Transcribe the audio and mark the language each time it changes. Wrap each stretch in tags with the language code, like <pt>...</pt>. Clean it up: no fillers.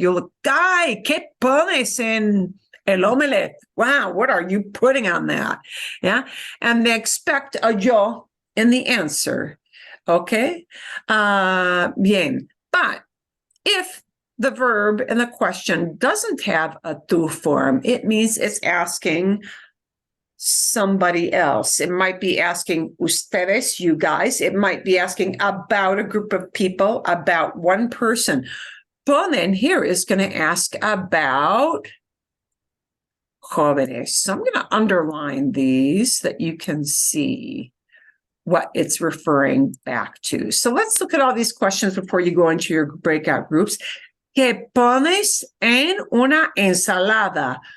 <en>You'll look,</en> <es>Guy, ¿qué pones en el omelette?</es> <en>Wow, what are you putting on that? Yeah. And they expect a yo in the answer. Okay. Bien. But if the verb in the question doesn't have a tu form, it means it's asking somebody else. It might be asking ustedes, you guys. It might be asking about a group of people, about one person. Ponen here is going to ask about jóvenes. So I'm going to underline these that you can see what it's referring back to. So let's look at all these questions before you go into your breakout groups.</en> <es>¿Qué pones en una ensalada?</es>